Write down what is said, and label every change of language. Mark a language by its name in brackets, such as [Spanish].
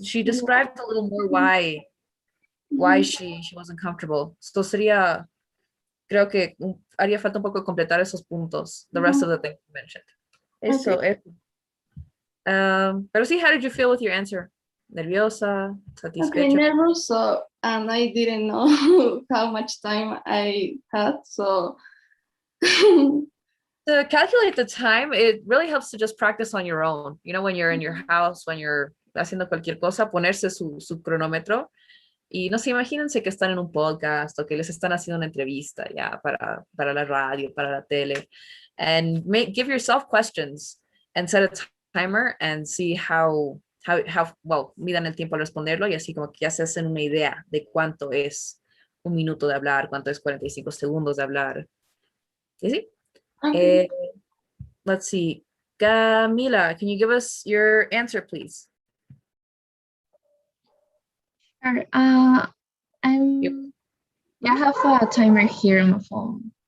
[English] She described a little more why she wasn't comfortable. [Spanish] Esto sería, creo que haría falta un poco completar esos puntos. [English] The rest of the things you mentioned. [Spanish] Eso. Pero sí, [English] how did you feel with your answer? [Spanish] Nerviosa, satisfecha? [English] Okay, nervous, and I didn't know how much time I had, so. To calculate the time, it really helps to just practice on your own. You know, when you're in your house, when you're [Spanish] haciendo cualquier cosa, ponerse su cronómetro. Y no sé, imagínense que están en un podcast o que les están haciendo una entrevista ya para la radio, para la tele. [English] And give yourself questions and set a timer and see how well, [Spanish] midan el tiempo al responderlo y así como que ya se hacen una idea de cuánto es un minuto de hablar, cuánto es 45 segundos de hablar. ¿Sí? ¿Sí? [English] Okay. Let's see. Camila, can you give us your answer, please? Sure. I have a timer here on my phone.